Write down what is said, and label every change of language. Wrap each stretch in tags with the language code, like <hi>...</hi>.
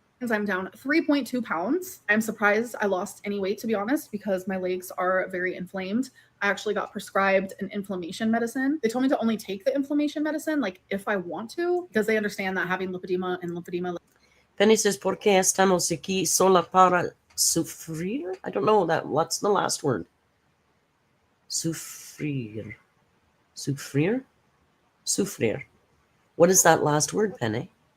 <en>I'm down 3.2 pounds. I'm surprised I lost any weight, to be honest, because my legs are very inflamed. I actually got prescribed an inflammation medicine. They told me to only take the inflammation medicine, like if I want to, because they understand that having lipedema and lymphedema. Penny says,</en> <es>¿Por qué estamos aquí sola para sufrir?</es> <en>I don't know that. What's the last word? Sufrir. Sufrir? Sufrir. What is that last word, Penny?</en>